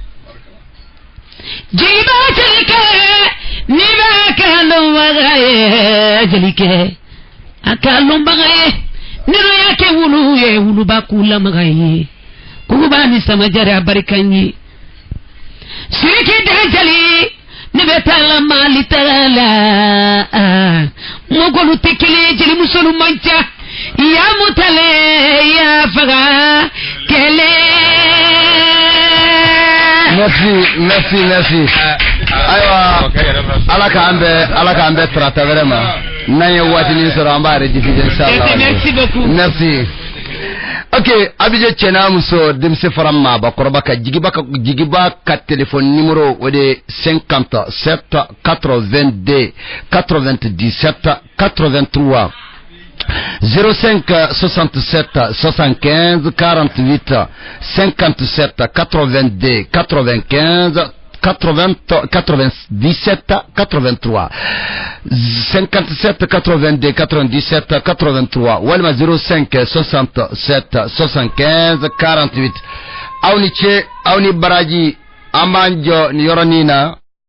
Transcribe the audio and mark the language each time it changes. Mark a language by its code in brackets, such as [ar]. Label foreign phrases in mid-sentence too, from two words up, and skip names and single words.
[bm] jigiba jelikɛ ni bɛ ka dɔnbaga ye jelikɛ a ka lɔnbaga ye nero y'a kɛ wulu ye wuluba k'u lamaga ye Kuguba ni sama Jare a barika n ye Siriki den jeli ne bɛ taa la Mali taga la mɔgɔlu tɛ kelen jeli musolu man ca ya mutale ya faga kele merci ayiwa ala k'an bɛ tarata vraiment n'an ye waatinin sɔrɔ an b'a rediffuser inchallah [fr] merci beaucoup [bm] merci ok abidjan cɛna muso denmisɛn fara maabakɔrɔba ka jigiba ka [fr] téléphone numéro [bm] o de 57 82 97 83 05 67 75 48 57 82 95 97 83 57 82 97 83 walima 05 67 75 48 aw ni ce aw ni Baraji an b'an jɔ ni yɔrɔnin na